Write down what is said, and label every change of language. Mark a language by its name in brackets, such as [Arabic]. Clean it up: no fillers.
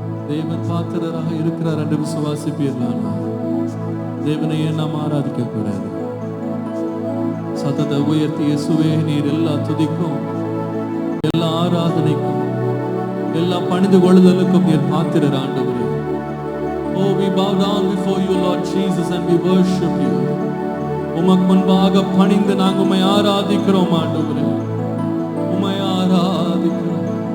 [Tamil] தேவன் பாத்திரராக இருக்கிறார் என்று விசுவாசிப்பீர்களானா? தேவனையே நாம் ஆராதிக்க கூடாது. சத்தத்தை உயர்த்தி இயேசுவே நீர் எல்லா துதிக்கும், எல்லா ஆராதனைக்கும், எல்லா பணிந்து கொள்ளுதலுக்கும் நீர் பாத்திரர் ஆண்டவரே. [English] Oh, we bow down before you, Lord Jesus, and we worship you. [Tamil] உமக்கு முன்பாக பணிந்து நாங்கள் உம்மை ஆராதிக்கிறோம் ஆண்டவரே, உம்மை ஆராதிக்கிறோம்.